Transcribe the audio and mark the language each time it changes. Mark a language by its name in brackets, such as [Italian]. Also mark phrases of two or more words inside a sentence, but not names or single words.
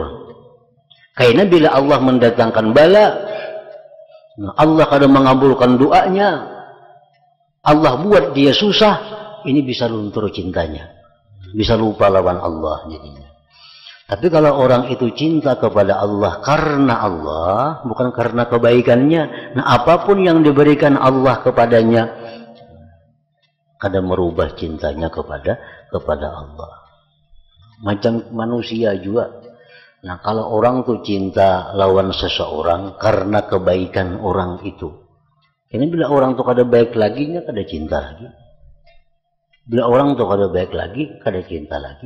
[Banjar] Karena bila Allah mendatangkan bala, Allah kadang mengabulkan doanya, Allah buat dia susah, ini bisa luntur cintanya, bisa lupa lawan Allah jadinya. [Indonesian] Tapi kalau orang itu cinta kepada Allah karena Allah, bukan karena kebaikannya, nah apapun yang diberikan Allah kepadanya, kadang merubah cintanya kepada Allah. Macam manusia juga. [Banjar] Nah kalau orang tuh cinta lawan seseorang karena kebaikan orang itu, ini bila orang tuh kada baik lagi, nya kada cinta lagi. Bila orang tuh kada baik lagi, kada cinta lagi.